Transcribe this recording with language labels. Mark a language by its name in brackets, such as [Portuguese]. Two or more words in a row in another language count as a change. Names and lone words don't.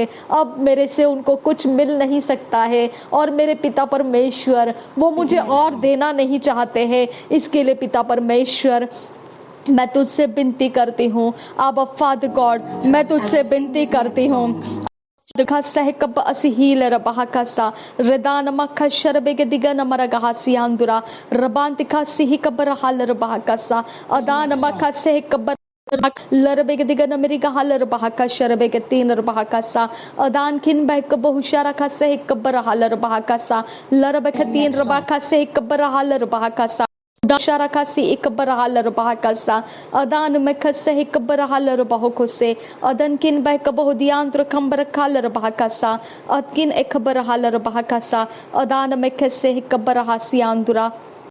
[Hindi] अब मेरे से उनको कुछ मिल नहीं सकता है, और मेरे पिता परमेश्वर वो मुझे और देना नहीं चाहते हैं। इसके लिए पिता परमेश्वर मैं तुझसे विनती करती हूँ आबा [English] Father God, [Hindi] मैं तुझसे विनती करती हूँ दिखा सह कब असहील रबाहकसा रदान मख शरबे के दिगन मरगहासी आंदुरा रबान तिखा सिही कबर हाल रबाहकसा अदान मख सह कबर लरबे के दिगन मेरी गहाल रबाहका शरबे के तीन रबाहकसा अदान खिन बहक बहुशारा का सह कबर हाल रबाहकसा लरबे के तीन रबाहका सह कबर हाल रबाहकसा दाशारा खासी एक बरहाल रबाह कसा अदान में खसे एक बरहाल रबाह खुसे अदन किन बह कबह दियांत्र खंबर खाल रबाह कसा अदकिन एक बरहाल रबाह कसा अदान में खसे एक बरहासी आंदुरा।